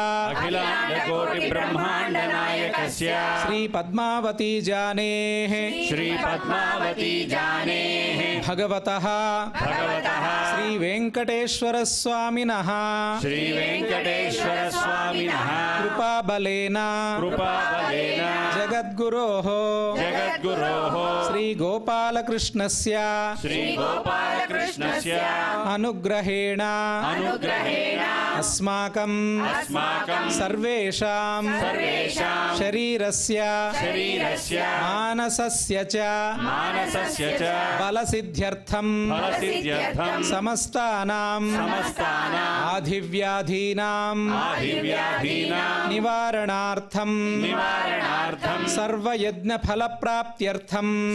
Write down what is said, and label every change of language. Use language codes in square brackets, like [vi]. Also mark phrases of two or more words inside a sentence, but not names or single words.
[sa] ಶ್ರೀ ಪದ್ಮಾವತಿ ಜಾನೇಃ ಭಗವತಃ ಶ್ರೀ ವೆಂಕಟೇಶ್ವರ ಸ್ವಾಮಿನಃ ಕೃಪಾಬಲೇನ ಜಗದ್ಗುರೋಃ ಶ್ರೀ ಗೋಪಾಲಕೃಷ್ಣಸ್ಯ ಅನುಗ್ರಹೇಣ ಅಸ್ಮಾಕಂ ಸರ್ವೇಷಾಂ ಶರೀರಸ್ಯ ಮಾನಸಸ್ಯ ಚ ಬಲಸಿದ್ಧ್ಯರ್ಥಂ ಸಮಸ್ತಾನಾಂ ಆಧಿವ್ಯಾಧೀನಾಂ ನಿವಾರಣಾರ್ಥಂ ಸರ್ವಯಜ್ಞ ಫಲಪ್ರಾಪ್ತ್ಯರ್ಥಂ